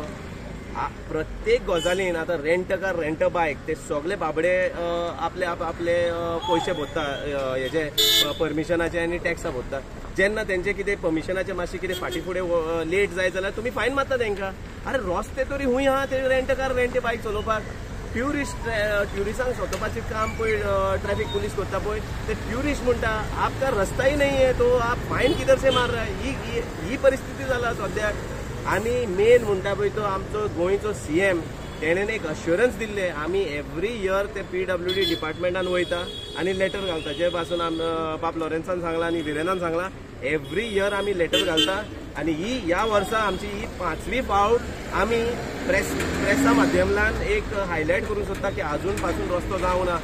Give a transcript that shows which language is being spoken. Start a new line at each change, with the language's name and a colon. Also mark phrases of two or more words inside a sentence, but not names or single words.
Konkani: प्रत्येक गजालीन आतां
English: rent car rent bike
Konkani: ते सगळे बाबडे आपले पयशे भरता हेजे परमिशनाचे आनी टॅक्सा भरता. जेन्ना तेंचे कितें परमिशनाचे मातशें कितें फाटीं फुडें लेट जाय जाल्यार तुमी फायन मारता तेंकां. अरे रस्ते तरी खूंय आहा ते
English: rent car rent bike
Konkani: चलोवपाक. ट्युरिस्टांक सोदपाचें काम पळय
English: traffic police
Konkani: करता पळय ते ट्युरिस्ट म्हणटा
Hindi: आपका रस्ता ही नाही है तो आप फायन किधर से मार रहा है.
Konkani: ही परिस्थिती जाला सद्याक. आनी मेन म्हणटा पळय तो आमचो गोंयचो CM तेणेन एक अश्युरन्स दिल्ले आमी
English: every year
Konkani: ते PWD डिपार्टमेंटान वयता आनी लेटर घालता जे पासून बाब लॉरेन्सान सांगला आनी विरेनान सांगला
English: every year
Konkani: आमी लेटर घालता. आनी ह्या वर्सा आमची ही 5वी फावट आमी प्रेसा माध्यमांतल्यान एक हायलायट करूंक सोदता की अजून पासून रस्तो जावं ना.